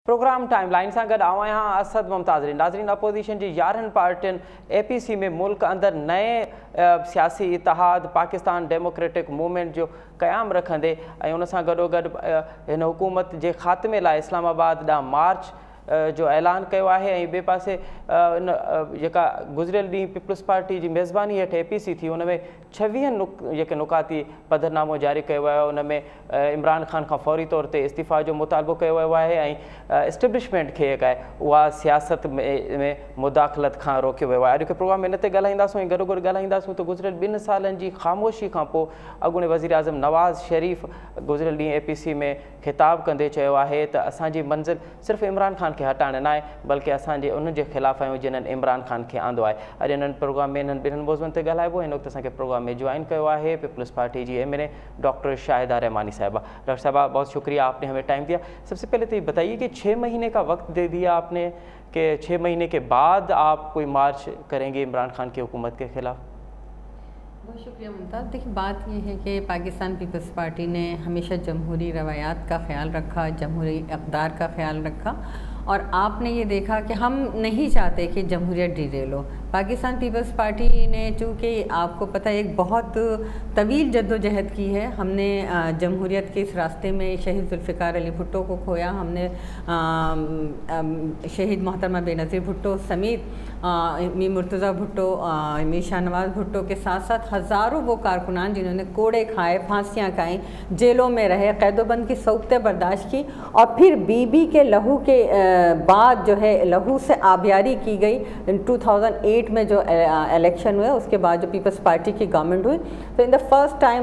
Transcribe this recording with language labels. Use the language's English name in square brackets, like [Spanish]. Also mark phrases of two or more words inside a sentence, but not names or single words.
[Sindhi] प्रोग्राम टाइम लाइन से गड आया असद मुमताज़ नाज़रीन अपोजिशन की 11 पार्टियन APC में मुल्क अंदर नए सियासी इतिहाद पाकिस्तान डेमोक्रेटिक मूवमेंट जो क़याम रखंदे उन सां गॾोगॾु इन हुकूमत के ख़ात्मे लाइ इस्लामाबाद ॾांहुं मार्च जो ऐलान किया है। बे पासे जेका गुज़रियल ॾींहुं पीपल्स पार्टी की मेज़बानी हेठि APC थी उनमें 26 नुकाती पधरनामो जारी किया है। उनमें इमरान खान का फौरी तौर पर इस्तीफ़ा जो मुतालबो किया है। इस्टेब्लिशमेंट के वह सियासत में मुदाखलत का रोकियो वियो आहे। अॼु के प्रोग्राम में इन ते ॻाल्हाईंदासीं गॾोगॾु ॻाल्हाईंदासीं तो गुज़रियल 2 सालनि की ख़ामोशी खां पोइ अॻूणे वज़ीर आज़म नवाज़ शरीफ़ गुज़रियल ॾींहुं APC में खिताब कंदे चयो आहे त असांजी मंज़िल सिर्फ़ इमरान खान के हटाइण न आहे बल्कि असांजे उनके खिलाफ़ आहियूं जिन्हनि इमरान खान के आंदो आहे। अॼु इन्हनि प्रोग्राम में इन्हनि 2 मौज़ूअनि ते ॻाल्हाइबो। हिन वक़्तु असांखे प्रोग्राम में ज्वाइन किया है पीपल्स पार्टी की MLA डॉक्टर शाहिदा रहमानी साहिबा। [Urdu] ڈاکٹر صاحبہ بہت شکریہ آپ نے ہمیں ٹائم دیا۔ سب سے پہلے تو یہ بتائیے کہ 6 مہینے کا وقت دے دیا آپ نے کہ 6 مہینے کے بعد آپ کوئی مارچ کریں گے عمران خان کی حکومت کے خلاف. بہت شکریہ ممتاز. دیکھیے بات یہ ہے کہ پاکستان پیپلز پارٹی نے ہمیشہ جمہوری روایات کا خیال رکھا، جمہوری اقدار کا خیال رکھا اور آپ نے یہ دیکھا کہ ہم نہیں چاہتے کہ جمہوریت ڈی ریل ہو. پاکستان پیپلز پارٹی نے چونکہ آپ کو پتا ہے ایک بہت طویل جدوجہد کی ہے. ہم نے جمہوریت کے اس راستے میں شہید ذوالفقار علی بھٹو کو کھویا، ہم نے شہید محترمہ بینظیر بھٹو سمیت میر مرتضیٰ بھٹو، میر شاہنواز بھٹو کے ساتھ ساتھ ہزاروں وہ کارکنان جنہوں نے کوڑے کھائے، پھانسیاں کھائی، جیلوں میں رہے، قید و بند کی صعوبتیں برداشت کی اور پھر بی بی کے لہو کے بعد جو ہے لہو سے آبیاری کی گئی. 2008 میں جو الیکشن ہوئے اس کے بعد جو پیپلز پارٹی کی گورنمنٹ ہوئی تو [English] in the first time